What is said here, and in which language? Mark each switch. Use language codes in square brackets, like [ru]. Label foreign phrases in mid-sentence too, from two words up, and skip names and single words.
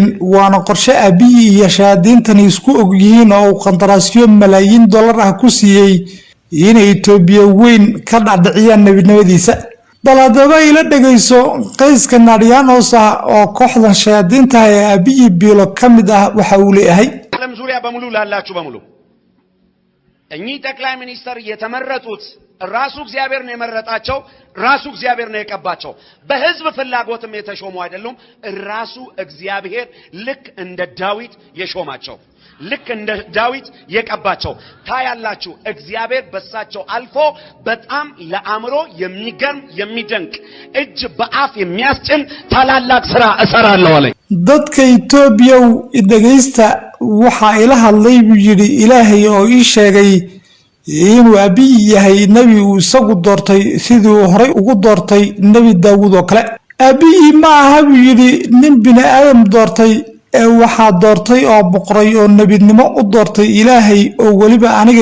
[so] waana qorshe Abiy iyo shayaadiintani isku og yihiin oo uu qandaraasyo malaayiin dollar ah ku siiyey inay Itoobiya weyn ka dhacdhiciyaan nebinimadiisa. bal haddaba ila dhegayso qayska naadiyaanos ah oo kooxdan shayaadiinta ee abiyi biilo ka mid ah waxa uu leeyahay [am] ዓለም ዙሪያ በሙሉ ላላችሁ በሙሉ እኚህ ጠቅላይ ሚኒስተር የተመረጡት ራሱ እግዚአብሔር ነው የመረጣቸው ራሱ እግዚአብሔር ነው የቀባቸው በህዝብ ፍላጎትም የተሾሙ አይደሉም ራሱ እግዚአብሔር ልክ እንደ ዳዊት የሾማቸው ልክ እንደ ዳዊት የቀባቸው ታያላችሁ እግዚአብሔር በሳቸው አልፎ በጣም ለአእምሮ የሚገርም የሚደንቅ እጅ በአፍ የሚያስጭን ታላላቅ ስራ እሰራለሁ አለኝ [so] dadka Itoobiya dhageysta waxa ila hadlay buu yiri Ilaahay oo ii sheegay inuu abiy yahay nabi uu isagu doortay sidii uu horay ugu doortay nabi Daawud oo kale abiy ma aha buu yiri nin bini aadam doortay waxa doortay oo boqoray oo nabinimo u doortay Ilaahay oo waliba aniga